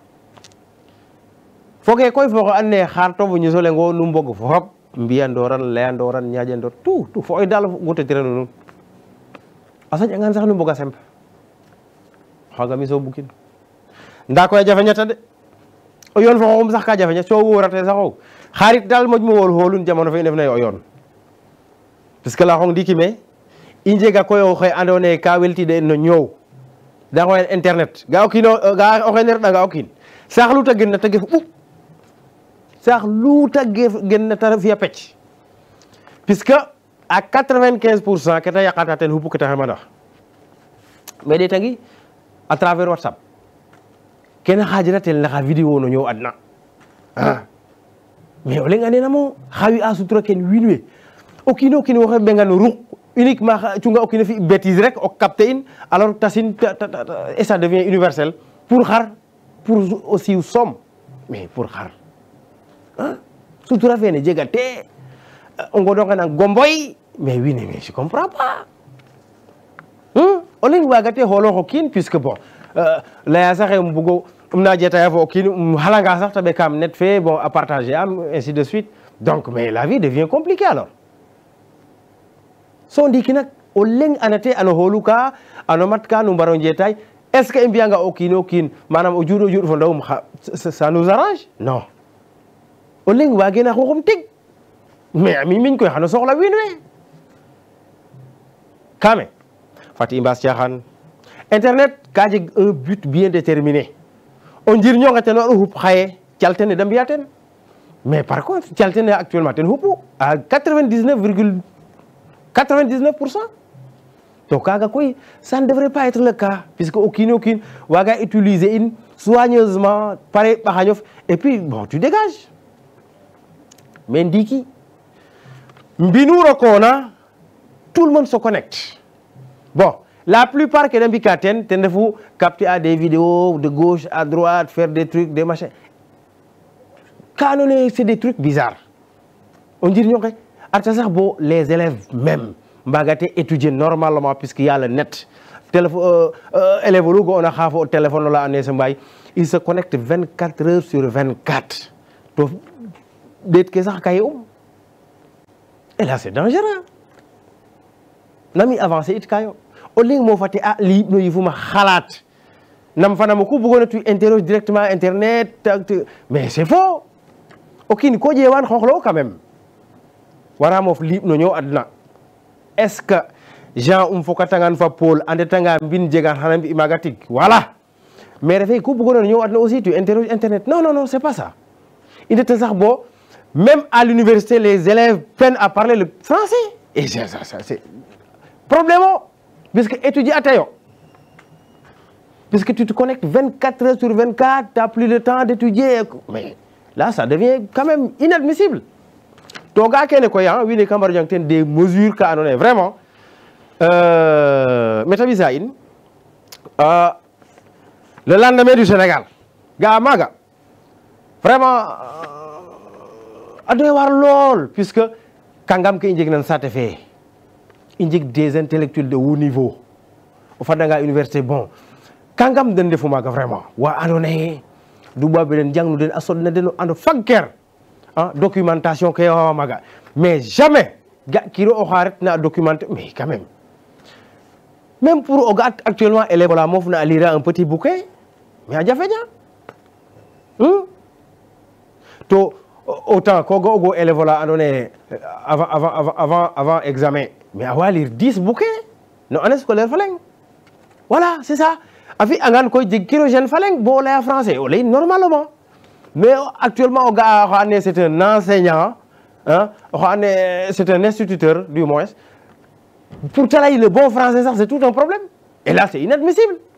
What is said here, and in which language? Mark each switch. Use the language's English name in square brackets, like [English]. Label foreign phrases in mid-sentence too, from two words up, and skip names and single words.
[Serer] foge koy fo an ne xarto bu ñuso lengo nu mbog fop mbiyandoran leyandoran ñaƴandor tout fo oy dal gute tirano nuun a saƴangan sax nu mboga semp xaga mi so bukin nda koy a jafeñata de o yoon fo xoxum sax ka jafeña so worate saxo xarit dal moƴ mo wol holun jamono fe i ndef naye o yoon [French] parce que [Serer] la xong ndiki me i njega koy oxe ando naye ka weltide no ñoow da xoyen internet ga o kiino ga o xene reɗanga o kiin saax lu ta gen na te gef ɓuɓ saax lu ta gen na te fi'a pecc [French] puisque à 95% [Serer] ke ta yaqata ten xupu ke ta xemanax mais ɗeetangi [French] à travers WhatsApp [Serer] kene xajira tel naxa vidéo no ñoow adna mais o leŋ ande namo xa wi a sutura ken wiin we o kiino kiin woxe ɓenga no ruq uniquement cunga o kiin a fi bêtise rek o capté in alors tasin [French] et ça devient universel pour [Serer] xar [French] pour aussi somme mais pour [Serer] xar sutura fene jega te o ngodonga nang gomboy [French] mais oui mais je comprends pas [Serer] o leŋ waga te xoolo xo kiin [French] puisque bon [Serer] leya saxe um bugo na jetaya fo o kiin halanga sax ta ɓekam net fe [French] bon à partager [Serer] am [French] ainsi de suite donc mais la vie devient compliquée alors [Serer] so ndiki nak o leŋ anate ano xoolu ka ano mat ka nu mbaro jetay [French] est ce que [Serer] i mbiyanga o kiin o kiin manam o juuɗ fo ndawum [French] ça nous arrange non [Serer] o leŋ waage na xoxum tig mais a miñ koy xano soxla wiin we kame fat i mbaas caaxaan internet ka jeg [French] un but bien déterminé [Serer] o njirñonge ten o xup xaye calte ne da mbiya ten [French] mais par contre [Serer] calte ne actuellement ten xupu à 99% to kaga koy [French] ça ne devrait pas être le cas puisque [Serer] o kiin waga utiliser in soigneusement pare ɓaxañof [French] et puis bon tu dégages mais [Serer] ndiki mbinu rokona [French] tout le monde se connecte bon la plupart [Serer] ke da mbika ten refu [French] capter à des vidéos de gauche à droite faire des trucs des machins [Serer] ka andoona yee [French] c'est des trucs bizarres [Serer] o njirñonge arta sax bo [French] les élèves même mbagate étudier normalement puisque y a le net téléphone élève [Serer] olu ga'oona xa fo o téléphone ola andoona yee sa mbaay [French] il se connecte 24 heures sur 24 [Serer] to ɗeet ke sax kaye [French] et là c'est dangereux [Serer] nami avancer it kayo o leŋ mo fate a liib no yifuma xalaat nam fanamo ku bugoona [French] tu interroge directement internet mais c'est faux [Serer] o kiin ko ƴeewaan xooxlo [French] quand même [Serer] wara moof liib no ñoow adna [French] est ce que Jean [Serer] fokatangan fa Paul a ndetanga mbin jegan xana mbi maaga tig [French] voilà mais [Serer] refee ku bugoona no ñoow adna [French] aussi tu interroge internet non c'est pas ça [Serer] i ndeta sax bo [French] même à l'université les élèves peinent à parler le français et ça c'est problème puisque étudier atayo puisque tu te connectes 24 heures sur 24 tu n'as plus le temps d'étudier mais là ça devient quand même inadmissible [Serer] to ga kene koy wiin we ka mbar jang ten [French] des mesures [Serer] ka andoona yee vraiment meta ɓisa in [French] le lendemain du Sénégal [Serer] ga maaga vraiment a doy war lool puisque kangam ke i njeg nan saate fe i njeg [French] des intellectuels de haut niveau [Serer] o fadanga université bon kangam den ndefu maaga vraiment wa andoona yee duɓaaɓe den jangnu den a soɗna den o ando fagker documentation ke wawa maaga [French] mais jamais [Serer] ga kiro o xa retna a [French] documenter mais quand même pour [Serer] o ga actuellement élève ola mofna a lire [French] un petit bouquet mais [Serer] a jafeña to autant ko ga'ogo élève ola andoona yee [French] avant examen mais [Serer] a wa [French] lire 10 bouquets [Serer] no [French] année scolaire [Serer] fa leŋ [French] voilà c'est ça [Serer] a fi'angaan koy jeg kiro jeune fa leŋ bo o laya français o layin normalement [French] mais actuellement [Serer] o ga'a oxa andoona yee [French] c'est un enseignant [Serer] oxa andoona yee [French] c'est un instituteur du moins pour te [Serer] lay [French] le bon français [Serer] sax [French] c'est tout un problème et là c'est inadmissible